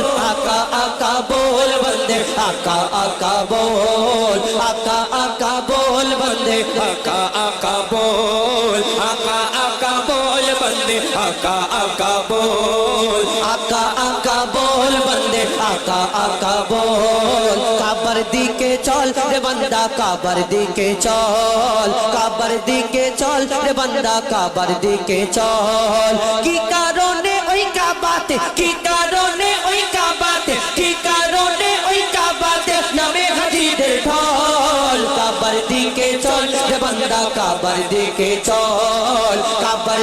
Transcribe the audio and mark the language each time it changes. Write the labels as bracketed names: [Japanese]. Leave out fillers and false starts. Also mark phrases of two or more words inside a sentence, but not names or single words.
[Hindi] आका आका बोल बंदे आका आका बोल, आका आका बोल बंदे आका आका बोल, आका आका बोल बंदे आका आका बोल, आका आका बोल बंदे [Bangla] আকা আকা বল কাবার দিকে চল রে বান্দা কাবার দিকে চল কাবার দিকে চল রে বান্দা কাবার দিকে চল কি কারণে ওই কাবাতে কি কারণে ওই কাবাতে কি কারণে ওই কাবাতে নামে হাজিদের ঢল কাবার দিকে চল রে বান্দা কাবার দিকে চল কাবার